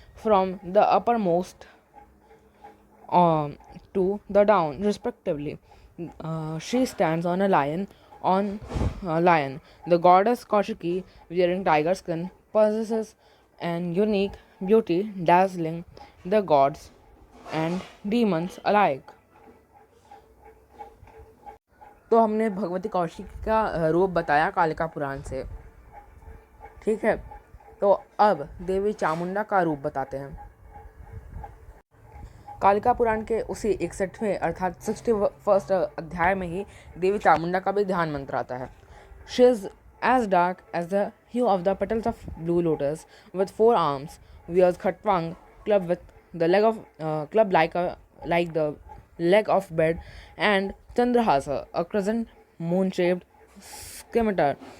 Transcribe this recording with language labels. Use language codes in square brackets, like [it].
[en] From the uppermost to the down, respectively. She stands on a lion. The goddess Kaushiki, wearing tiger skin, possesses an unique beauty, dazzling the gods and demons alike. [hi] तो हमने भगवती कौशिकी का रूप बताया कालिका पुराण से, ठीक है। तो अब देवी चामुंडा का रूप बताते हैं। कालिका पुराण के उसी 61वें अर्थात 61st अध्याय में ही देवी चामुंडा का भी ध्यान मंत्र आता है। [en] She is as dark as the hue of the petals of blue lotus with 4 arms, wears khatvanga club with the leg of club like the leg of bed, and Chandrahasa, a crescent moon-shaped scimitar.